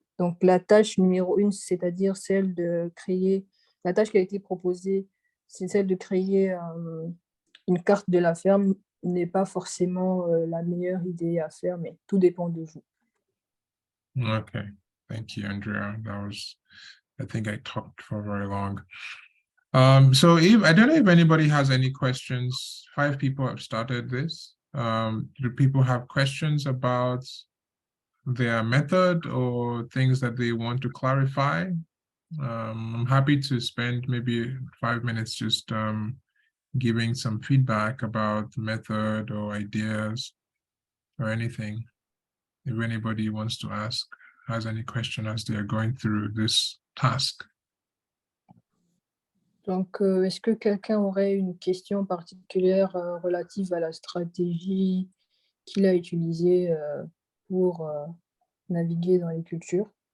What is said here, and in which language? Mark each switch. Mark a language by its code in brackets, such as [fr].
[fr] Donc, la tâche numéro 1, c'est-à-dire celle de créer, la tâche qui a été proposée, c'est celle de créer une carte de la ferme, n'est pas forcément la meilleure idée à faire, mais tout dépend de vous. [en] Okay, thank you, Andrea. I think I talked for very long. So I don't know if anybody has any questions. 5 people have started this. Do people have questions about their method or things that they want to clarify? I'm happy to spend maybe 5 minutes just giving some feedback about the method or ideas or anything. If anybody wants to ask, has any question as they are going through this task. [fr] Donc, est-ce que quelqu'un aurait une question particulière relative à la stratégie qu'il a utilisée pour naviguer dans les cultures?